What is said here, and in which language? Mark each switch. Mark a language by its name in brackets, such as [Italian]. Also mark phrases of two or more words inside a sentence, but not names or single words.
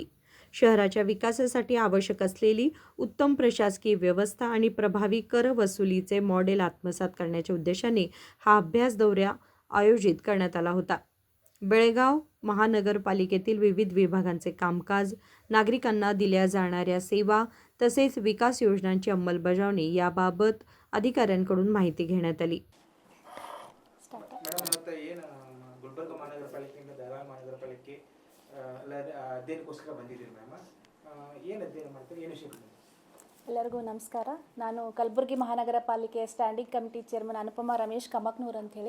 [Marathi] शहराच्या विकासासाठी आवश्यक असलेली उत्तम प्रशासकीय व्यवस्था आणि प्रभावी कर वसुलीचे मॉडेल आत्मसात करण्याच्या उद्देशाने हा अभ्यास दौरा आयोजित करण्यात आला होता. बेळगाव महानगरपालिकेतील विविध विभागांचे कामकाज, नागरिकांना दिल्या जाणाऱ्या सेवा तसेच विकास योजनांची अंमलबजावणी याबाबत अधिकाऱ्यांकडून माहिती घेण्यात आली. [Kannada] ಗುಲ್ಬರ್ಗ ಮಹಾನಗರಪಾಲಿಕೆಯಿಂದ ಬೆಳಗಾವಿ ಮಹಾನಗರಪಾಲಿಕೆ ಅಧ್ಯಯನಕ್ಕೋಸ್ಕರ ಬಂದಿದ್ದೀರಿ ಮ್ಯಾಮ್. ಏನು ಅಧ್ಯಯನ ಮಾಡ್ತೀರಿ, ಏನು ವಿಷಯ? ಎಲ್ಲರಿಗೂ ನಮಸ್ಕಾರ. ನಾನು ಕಲಬುರಗಿ ಮಹಾನಗರ ಪಾಲಿಕೆ ಸ್ಟ್ಯಾಂಡಿಂಗ್ ಕಮಿಟಿ ಚೇರ್ಮನ್ ಅನುಪಮಾ ರಮೇಶ್ ಕಮಕ್ನೂರ್ ಅಂಥೇಳಿ.